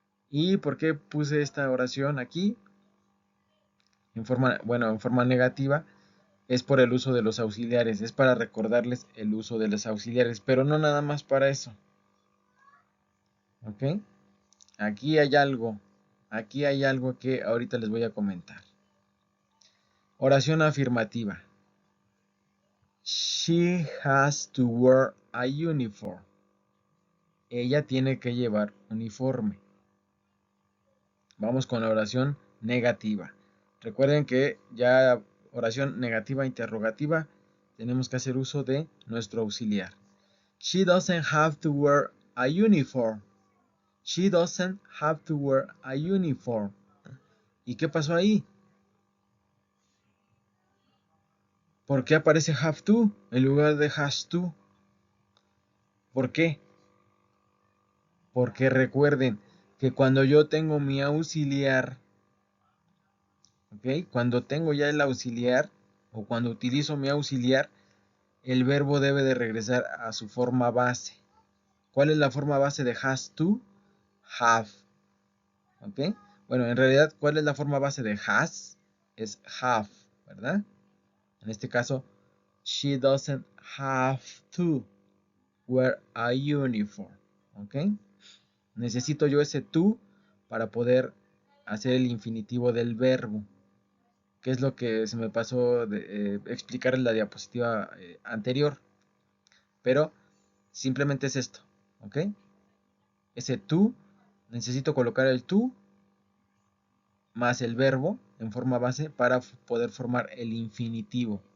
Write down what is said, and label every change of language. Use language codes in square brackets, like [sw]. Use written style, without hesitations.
[es] ¿Y por qué puse esta oración aquí? En forma negativa, es por el uso de los auxiliares. Es para recordarles el uso de los auxiliares, pero no nada más para eso. ¿Ok? Aquí hay algo. Aquí hay algo que ahorita les voy a comentar. Oración afirmativa. [en] She has to wear a uniform. [es] Ella tiene que llevar uniforme. Vamos con la oración negativa. Recuerden que ya oración negativa interrogativa tenemos que hacer uso de nuestro auxiliar. [en] She doesn't have to wear a uniform. She doesn't have to wear a uniform. [es] ¿Y qué pasó ahí? ¿Por qué aparece have to en lugar de has to? ¿Por qué? Porque recuerden que cuando yo tengo mi auxiliar, ¿ok? Cuando tengo ya el auxiliar o cuando utilizo mi auxiliar, el verbo debe de regresar a su forma base. ¿Cuál es la forma base de has to? Have. ¿Ok? Bueno, en realidad, ¿cuál es la forma base de has? Es have, ¿verdad? En este caso, [en] she doesn't have to wear a uniform. [es] ¿Ok? Necesito yo ese to para poder hacer el infinitivo del verbo, que es lo que se me pasó de explicar en la diapositiva anterior. Pero simplemente es esto, ¿ok? Ese to, necesito colocar el to más el verbo en forma base para poder formar el infinitivo.